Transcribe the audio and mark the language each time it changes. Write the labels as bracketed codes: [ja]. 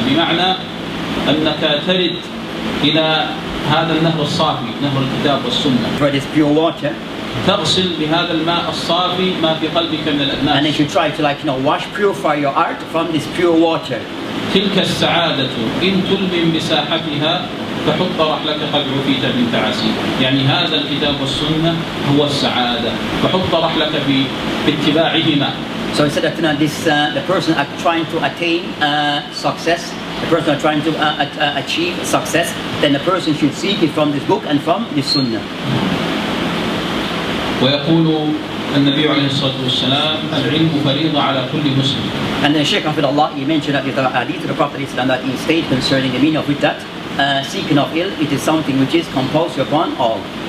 [ar] بمعنى أنك ترد إلى هذا النهر الصافي نهر الكتاب والسنة. [en] For this pure water. [ar] تغسل بهذا الماء الصافي ما في قلبك من الأدناس. [en] And if you try to wash, purify your heart from this pure water. [ar] تلك السعادة إن تلم بساحتها فحط رحلك قد عفيت من تعاسيب. يعني هذا الكتاب والسنة هو السعادة فحط رحلك باتباعهما. [en] So he said that the person trying to attain success, the person trying to achieve success, then the person should seek it from this book and from this sunnah. [ar] ويقول النبي عليه الصلاة والسلام العلم فريضة على كل مسلم. [en] And then Sheikh Salah, he mentioned that in the hadith of the Prophet Islam that he stated concerning the meaning of it that seeking of ilm, it is something which is compulsory upon all.